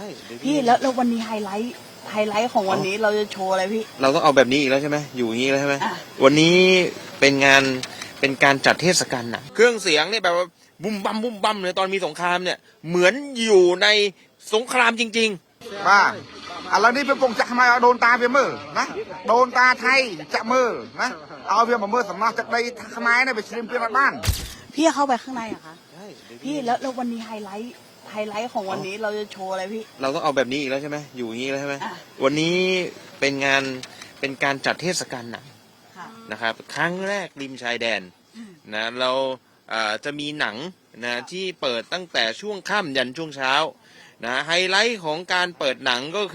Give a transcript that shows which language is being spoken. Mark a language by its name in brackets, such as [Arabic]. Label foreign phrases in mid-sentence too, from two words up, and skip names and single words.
[Thai] พี่แล้ววันนี้ไฮไลท์ของวันนี้เราจะโชว์อะไรพี่ เราต้องเอาแบบนี้อีกแล้วใช่ไหมอยู่อย่างนี้แล้วใช่ไหม อ่ะ วันนี้เป็นการจัดเทศกาลหนังเครื่องเสียงเนี่ยแบบว่าบุ้มบัมบุ้มบัมเลยตอนมีสงครามเนี่ยเหมือนอยู่ในสงครามจริง [Khmer] បាទឥឡូវនេះវាកំពុងចាក់ខ្មែរឲ្យដូនតាវាមើលណាដូនតាថៃចាក់មើលណាឲ្យវាមកមើលសំណោះទឹកដីខ្មែរនេះវាជ្រាបពីបាន [Thai] พี่เข้าไปข้างในอะคะ ๆใช่ พี่แล้ววันนี้ไฮไลท์ของวันนี้เราจะโชว์อะไรพี่ เราต้องเอาแบบนี้อีกแล้วใช่ไหมอยู่อย่างนี้แล้วใช่ไหม อ่ะ วันนี้เป็นการจัดเทศกาลหนัง ค่ะ นะครับครั้งแรกริมชายแดนนะเราจะมีหนังนะที่เปิดตั้งแต่ช่วงค่ำยันช่วงเช้านะไฮไลท์ของการเปิดหนังก็